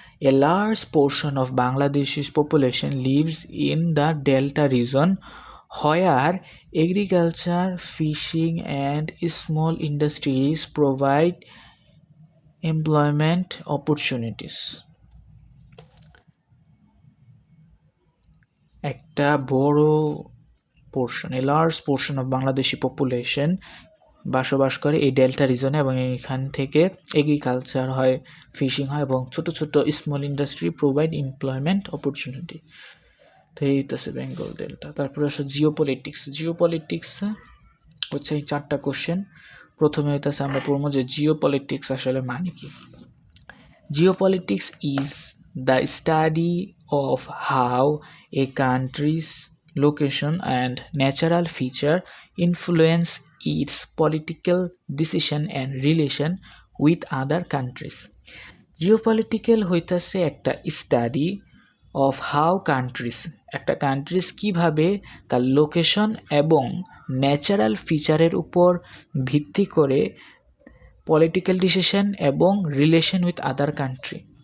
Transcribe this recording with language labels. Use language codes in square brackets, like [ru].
[en] A large portion of Bangladesh's population lives in the Delta region, where agriculture, fishing, and small industries provide employment opportunities. [bn] একটা বড় portion, [en] a large portion of Bangladeshi population [bn] বসবাস করে এই delta রিজনে, এবং এখান থেকে agriculture হয়, fishing হয়, এবং ছোট ছোট small industry [en] Provide employment opportunity. [bn] তো এই হচ্ছে বেঙ্গল ডেল্টা। তারপরে আসলে জিওপলিটিক্স হচ্ছে এই 4টা কোশ্চেন। প্রথমে হইতেছে আমরা পড়বো যে জিওপলিটিক্স আসলে মানে কি। [en] Geopolitics is the study of how a country's location and natural feature influence its political decision and relation with other countries. [bn] Geopolitical হইতাছে একটা [en] study of how [bn] একটা কান্ট্রিজ কিভাবে তার লোকেশন এবং ন্যাচারাল ফিচারের উপর ভিত্তি করে পলিটিক্যাল ডিসিশন এবং রিলেশন উইথ আদার কান্ট্রি।